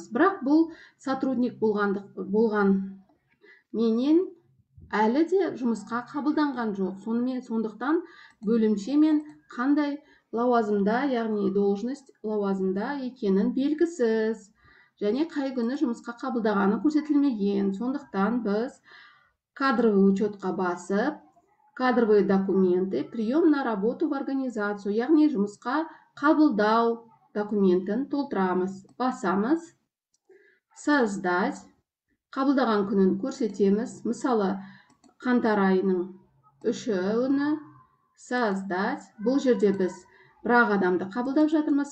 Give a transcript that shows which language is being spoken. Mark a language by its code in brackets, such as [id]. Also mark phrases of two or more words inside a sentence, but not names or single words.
[kk] Бірақ бұл сотрудник болған менен әлі де жұмысқа қабылданған жоқ. Сондықтан бөлімше мен қандай лауазымда, яғни должность лауазымда екенін белгісіз. Және қай күні жұмысқа қабылдағаны көрсетілмеген. Сондықтан біз [ru] кадровый учетқа [kk] басып, [ru] кадровые документы, прием на работу в организацию, [kk] яғни жұмысқа қабылдау документін толтырамыз. Басамыз. [ru] Создать. [kk] Қабылдаған күнін көрсетеміз. Мысалы, қаңтар айының 3-і создать. Бұл жерде біз бір-ақ адамды қабылдап жатырмыз.